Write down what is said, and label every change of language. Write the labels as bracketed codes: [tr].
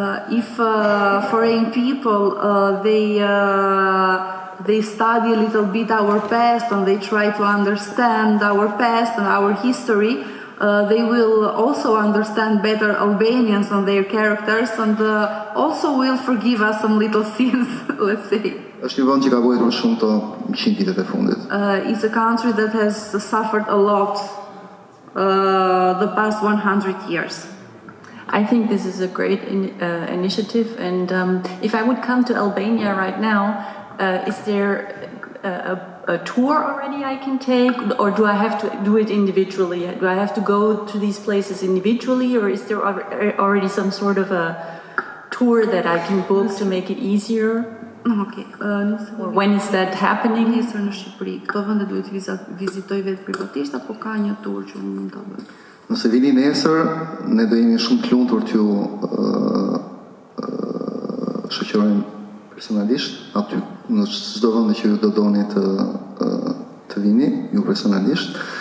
[en] If foreign people they study a little bit our past and they try to understand our past and our history, they will also understand better Albanians and their characters and also will forgive us some little sins, let's say. [sq] Është një vend që ka vuajtur shumë të 100 vitet e fundit. [en] It's a country that has suffered a lot the past 100 years. I think this is a great initiative, and if I would come to Albania right now, is there a tour already I can take, or do I have to do it individually? Do I have to go to these places individually, or is there already some sort of a tour that I can book to make it easier? Okay. Or when is that happening? [sq] Nesër në Shqipëri, këto vende duhet vizitoj vetë privatisht apo ka një tur që unë mund ta bëj? Nëse vini nesër, ne do jemi shumë të lumtur t'ju shoqërojmë personalisht aty në çdo vend që ju do doni të vini, ju personalisht.